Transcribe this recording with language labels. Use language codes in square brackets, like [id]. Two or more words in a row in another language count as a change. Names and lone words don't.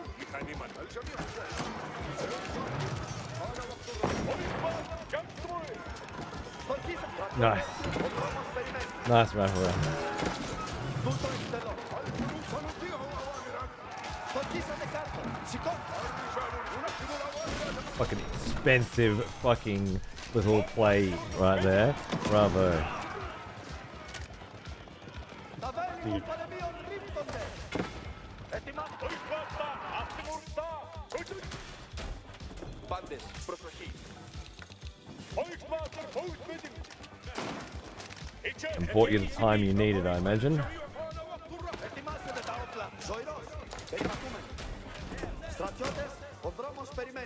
[el] Μηχανήματα. [en] Nice. Nice rifle. Fucking expensive fucking little play right there. Bravo. [el] Πάντες, προσοχή. [en] And bought you the time you needed, I imagine. [el] Ετοιμάστε τα όπλα. Ζωηρός. Περιπατούμε. Στρατιώτες, ο δρόμος περιμένει.